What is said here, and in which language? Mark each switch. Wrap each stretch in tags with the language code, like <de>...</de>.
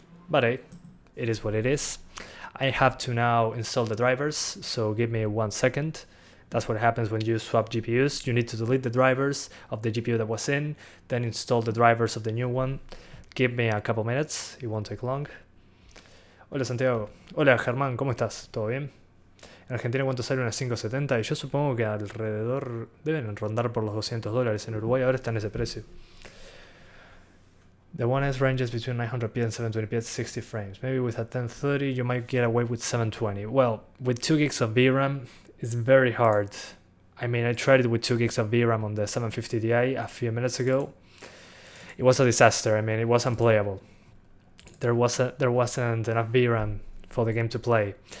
<en>But hey, it is what it is. I have to now install the drivers, so give me 1 second. That's what happens when you swap GPUs. You need to delete the drivers of the GPU that was in, then install the drivers of the new one. Give me a couple minutes, it won't take long.</en> <es>Hola Santiago. Hola Germán, ¿cómo estás? ¿Todo bien? En Argentina cuánto sale una 570 y yo supongo que alrededor deben rondar por los $200. En Uruguay ahora está en ese precio.</es> <en>The One S ranges between 900p and 720p at 60 frames. Maybe with a 1030 you might get away with 720. Well, with 2 gigs of VRAM it's very hard. I mean, I tried it with 2 gigs of VRAM on the 750 Ti a few minutes ago. It was a disaster. I mean, it was unplayable. There wasn't enough VRAM for the game to play.</en>